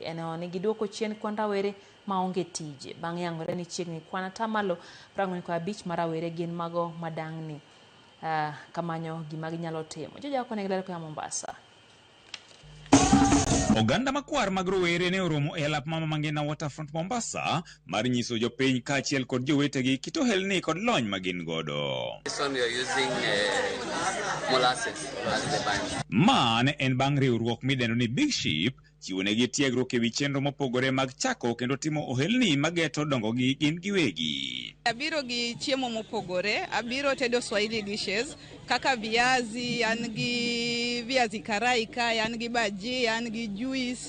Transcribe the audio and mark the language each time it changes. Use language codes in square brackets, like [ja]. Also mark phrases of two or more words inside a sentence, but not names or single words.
[luo] Eno ni giduoko chien kwan rawere maonge tije. Bang' yangore ni chiegni kwan atamalo 45 mar rawere gin mago madang'ni kamanyo gima ginyalo timo. Joja wako ne gilero Mombasa. Oganda makwar mag rowere ne oromo e alap mama mangina Waterfront Mombasa mar nyiso jopiny kaachiel kod jowetegi kit ohelni kod lony magin godo. [en] This one we are using molasses as the band. [luo] Ma ne en bang' riwruok midendo ni Big Ship chiwo negi tiegruok e wi chenro mopogore mag chako kendo timo ohelni mageto dongogi gin giwegi. Abiro gi chiemo mopogore, abiro tedo [en] Swahili dishes [luo] kaka viazi, an gi [sw] viazi karai [luo] ka, an gi baji, an gi juice.